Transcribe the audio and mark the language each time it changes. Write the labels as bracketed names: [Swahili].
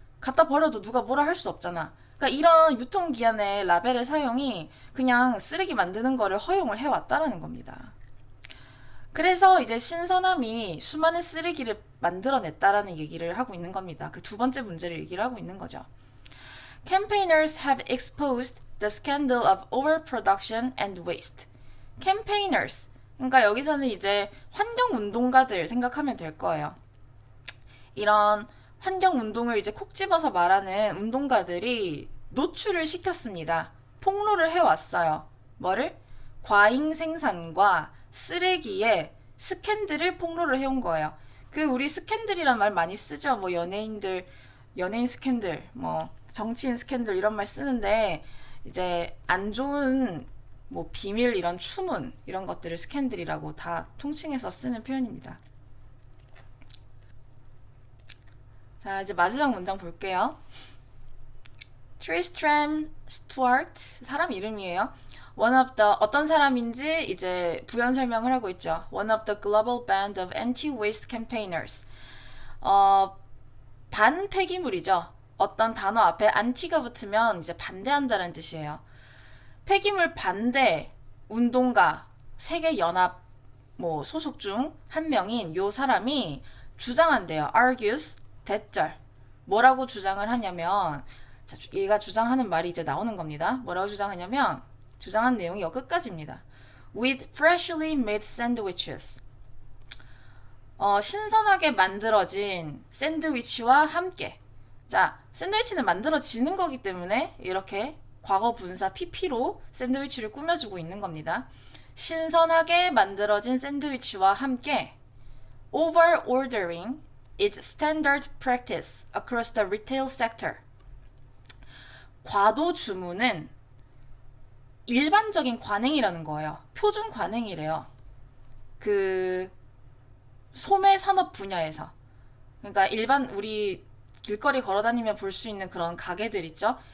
[Korean] 갖다 버려도 누가 뭐라 할 수 없잖아. 그러니까 이런 유통기한의 라벨의 사용이 그냥 쓰레기 만드는 거를 허용을 해왔다라는 겁니다. 그래서 이제 신선함이 수많은 쓰레기를 만들어냈다라는 얘기를 하고 있는 겁니다. 그 두 번째 문제를 얘기를 하고 있는 거죠. [English] Campaigners have exposed the scandal of overproduction and waste. [Korean] Campaigners, 그러니까 여기서는 이제 환경운동가들 생각하면 될 거예요. 이런 환경 운동을 이제 콕 집어서 말하는 운동가들이 노출을 시켰습니다. 폭로를 해왔어요. 뭐를? 과잉 생산과 쓰레기의 스캔들을 폭로를 해온 거예요. 그 우리 스캔들이란 말 많이 쓰죠. 뭐 연예인 스캔들, 뭐 정치인 스캔들 이런 말 쓰는데 이제 안 좋은 뭐 비밀 이런 추문 이런 것들을 스캔들이라고 다 통칭해서 쓰는 표현입니다. 자, 이제 마지막 문장 볼게요. 트리스트램 스튜어트 사람 이름이에요. [English] One of the [Korean] 어떤 사람인지 이제 부연 설명을 하고 있죠. [English] One of the global band of anti-waste campaigners. [Korean] 반폐기물이죠. 어떤 단어 앞에 anti가 붙으면 이제 반대한다는 뜻이에요. 폐기물 반대 운동가 세계 연합 뭐 소속 중 한 명인 요 사람이 주장한대요. argues 대절. 뭐라고 주장을 하냐면 자, 얘가 주장하는 말이 이제 나오는 겁니다. 뭐라고 주장하냐면 주장한 내용이 여기까지입니다. [English] With freshly made sandwiches. [Korean] 신선하게 만들어진 샌드위치와 함께. 자, 샌드위치는 만들어지는 거기 때문에 이렇게 과거 분사 PP로 샌드위치를 꾸며주고 있는 겁니다. 신선하게 만들어진 샌드위치와 함께 [English] over ordering is standard practice across the retail sector. [Korean] 과도 주문은 일반적인 관행이라는 거예요. 표준 관행이래요. 그 소매 산업 분야에서. 그러니까 일반 우리 길거리 걸어다니면 볼 수 있는 그런 가게들 있죠.